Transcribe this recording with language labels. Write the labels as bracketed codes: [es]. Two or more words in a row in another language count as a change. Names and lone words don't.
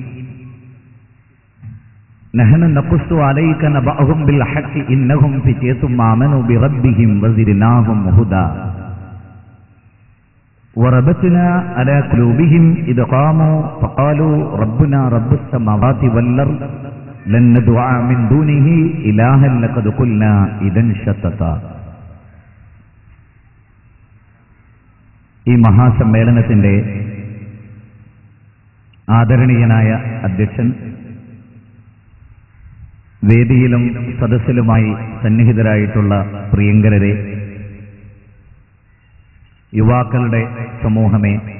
[ar] نحن نقص عليك نبأهم بالحق إنهم فتية آمنوا بربهم وزدناهم هدى وربطنا على قلوبهم إذ قاموا فقالوا ربنا رب السماوات والأرض لن ندعو من دونه إلها لقد قلنا إذا شتتا. [ml] ഈ മഹാസമ്മേളനത്തിന്റെ ആദരണീയനായ അധ്യക്ഷൻ, വേദിയിലും സദസ്സിലുമായി സന്നിഹിതരായിട്ടുള്ള പ്രിയങ്കരരെ, യുവാക്കളുടെ സമൂഹമേ,